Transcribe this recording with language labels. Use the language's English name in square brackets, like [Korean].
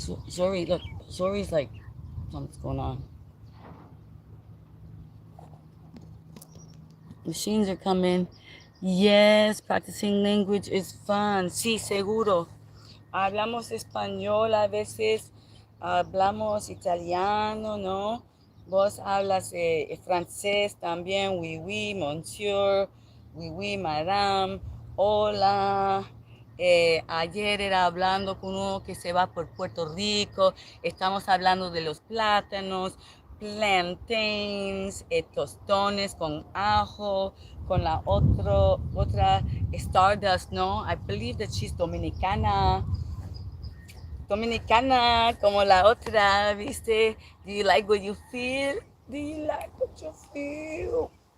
[English] Zori, look. Zori's like, something's going on. Machines are coming. Yes, practicing language is fun. [Spanish] Sí, seguro. Hablamos español a veces, hablamos italiano, ¿no? Vos hablas francés también, [French] oui, oui, monsieur, oui, oui, madame, [Spanish] hola. Ayer era hablando con uno que se va por Puerto Rico, estamos hablando de los plátanos, plantains, tostones con ajo, con la otra Stardust, ¿no? [English] I believe that she's Dominicana. [Spanish] Dominicana, como la otra, ¿viste? [English] Do you like what you feel? Do you like what you feel?